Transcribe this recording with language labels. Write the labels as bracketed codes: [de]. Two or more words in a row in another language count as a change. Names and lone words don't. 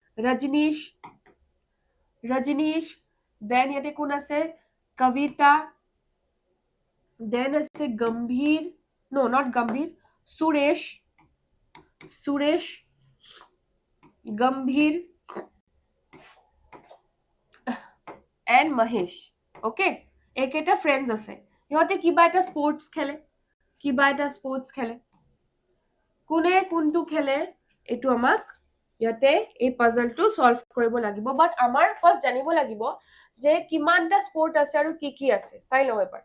[as] Rajneesh, then ইয়াত কোন আছে Kavita, then ase Gambhir, [en] no, not Gambhir, Suresh, Gambhir and Mahesh, okay, eketa friends ase, [as] ইহঁতে কিবা এটা স্পৰ্টছ খেলে, কোনে কোনটো খেলে এইটো আমাক ইয়াতে এই পাজলটো সলভ কৰিব লাগিব, বাট আমাৰ ফাৰ্স্ট জানিব লাগিব যে কিমানটা স্পৰ্ট আছে আৰু কি আছে, চাই লওঁ এবাৰ।